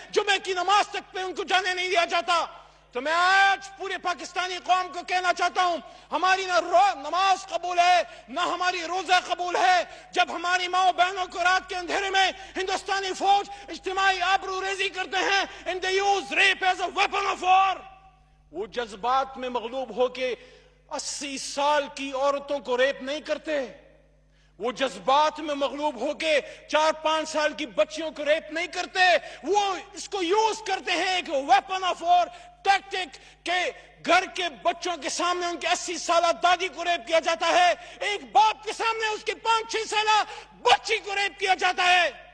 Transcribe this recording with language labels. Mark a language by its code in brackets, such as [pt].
[ur] جمعے کی نماز تک پہ ان کو جانے نہیں دیا جاتا. تو میں آج پورے پاکستانی قوم کو کہنا چاہتا ہوں, ہماری نہ نماز قبول ہے نہ ہماری روزہ قبول ہے جب ہماری ماں بہنوں کو رات کے اندھیرے میں ہندوستانی فوج اجتماعی آبرو ریزی کرتے ہیں. [en] and they use rape as a weapon of war. [ur] وہ جذبات میں مغلوب ہو کے 80 سال کی عورتوں کو ریپ نہیں کرتے. وہ جذبات میں مغلوب ہو کے 4-5 سال کی بچیوں کو ریپ نہیں کرتے. وہ اس کو یوز کرتے ہیں ایک ویپن آف وار ٹیکٹک کہ گھر کے بچوں کے سامنے ان کے 80 سالہ دادی کو ریپ کیا جاتا ہے, ایک باپ کے سامنے اس کی 5-6 سالہ بچی کو ریپ کیا جاتا ہے.